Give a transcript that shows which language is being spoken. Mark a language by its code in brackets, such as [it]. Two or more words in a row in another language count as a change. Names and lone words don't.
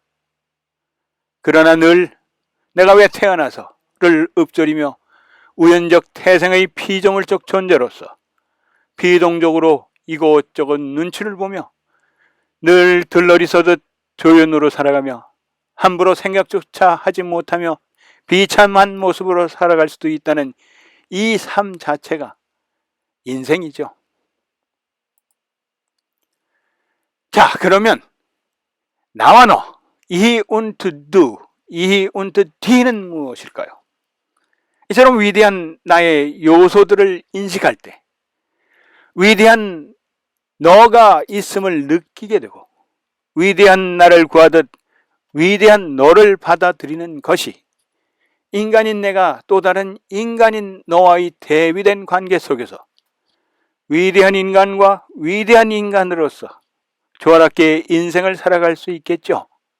[ko] 그러나 늘 내가 왜 태어나서를 읊조리며 우연적 태생의 피조물적 존재로서 비동적으로 이곳저곳 눈치를 보며 늘 들러리서듯 조연으로 살아가며 함부로 생각조차 하지 못하며 비참한 모습으로 살아갈 수도 있다는 이 삶 자체가 인생이죠. 자, 그러면 나와 너, [de] ich und du, ich und die는 무엇일까요? [ko] 이처럼 위대한 나의 요소들을 인식할 때 위대한 너가 있음을 느끼게 되고 위대한 나를 구하듯 위대한 너를 받아들이는 것이 인간인 내가 또 다른 인간인 너와의 대비된 관계 속에서 위대한 인간과 위대한 인간으로서 조화롭게 인생을 살아갈 수 있겠죠.